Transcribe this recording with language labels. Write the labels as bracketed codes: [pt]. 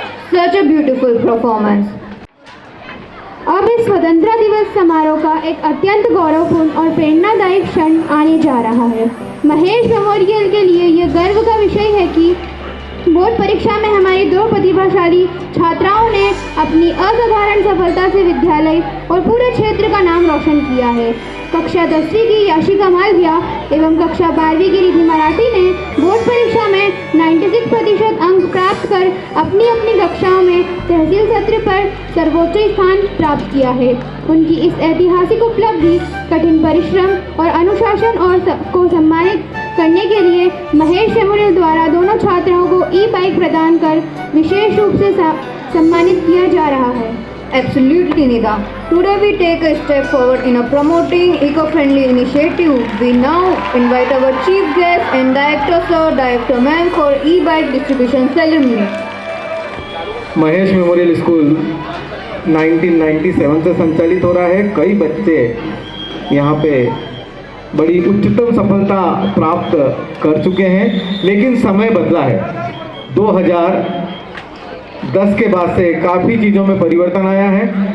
[en] Such a beautiful performance. [hi] अब इस स्वतंत्रता दिवस समारोह का एक अत्यंत गौरवपूर्ण और प्रेरणादायी क्षण आने जा रहा है। महेश मेमोरियल के लिए यह गर्व का विषय है कि बोर्ड परीक्षा में हमारी दो प्रतिभाशाली छात्राओं ने अपनी असाधारण सफलता से विद्यालय और पूरे क्षेत्र का नाम रोशन किया है। कक्षा 10वीं की याशिका मालविया एवं कक्षा 12वीं की रिद्धि मराठी ने बोर्ड परीक्षा में 96% अंक प्राप्त कर अपनी अपनी कक्षाओं में तहसील सत्र पर सर्वोच्च स्थान प्राप्त किया है। उनकी इस ऐतिहासिक उपलब्धि, कठिन परिश्रम और अनुशासन को सम्मानित करने के लिए महेश मेमोरियल द्वारा दोनों छात्राओं को ई-बाइक प्रदान कर विशेष रूप से सम्मानित किया जा रहा है। [en] Absolutely, Nida. Today we take a step forward in promoting eco-friendly initiative. We now invite our chief guest and director sir, director ma'am for e-bike distribution ceremony. [hi] Mahesh memorial school 1997 से संचालित हो रहा है। कई बच्चे यहाँ पे बड़ी उच्चतम सफलता प्राप्त कर चुके हैं, लेकिन समय बदला है। 2010 के बाद से काफ़ी चीज़ों में परिवर्तन आया है।